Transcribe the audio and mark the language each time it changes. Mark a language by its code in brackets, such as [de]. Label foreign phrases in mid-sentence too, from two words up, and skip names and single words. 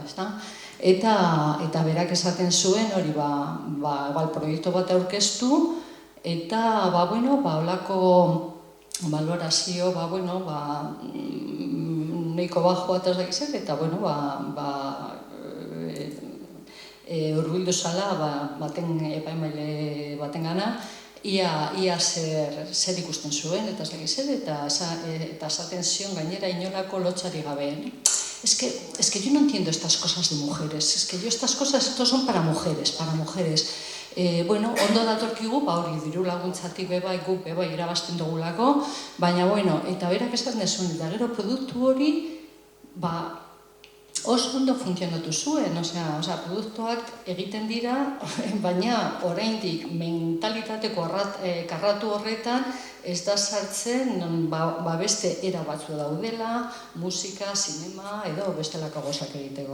[eu] eta berak esaten zuen hori proiektu bat aurkeztu, eta holako valorazio nahiko bajoa eta ez eta hurbildu zala epaimaile baten gana, ia zer ikusten zuen, eta esaten zion gainera inolako lotxari gabe. [es] Es que yo no entiendo estas cosas de mujeres, es que yo estas cosas, esto son para mujeres. [eu] Ondo datorkigu, hori diru laguntzatik guk irabazten dugulako, baina, eta berak esaten zuen, eta gero produktu hori, oso ondo funtzionatu zuen, produktuak egiten dira, baina oraindik mentalitateko karratu horretan ez da sartzen beste era batzu daudela, musika, sinema edo bestelako gauzak egiteko.